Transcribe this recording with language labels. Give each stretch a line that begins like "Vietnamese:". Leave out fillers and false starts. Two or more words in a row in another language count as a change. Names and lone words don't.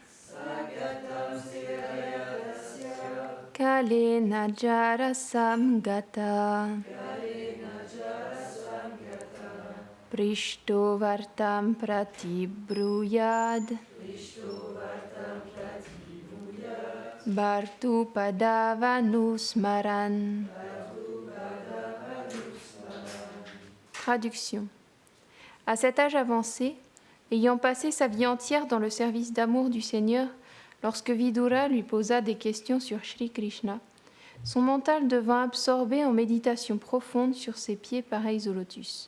Sanskrit: कालेन जरसं गत पृष्टो वार्तां प्रतिब्रूयाद् भर्तुः पादावनुस्मरन्.
French: Traduction. À cet âge avancé, ayant passé sa vie entière dans le service d'amour du Seigneur, lorsque Vidura lui posa des questions sur Shri Krishna, son mental devint absorbé en méditation profonde sur ses pieds pareils au lotus.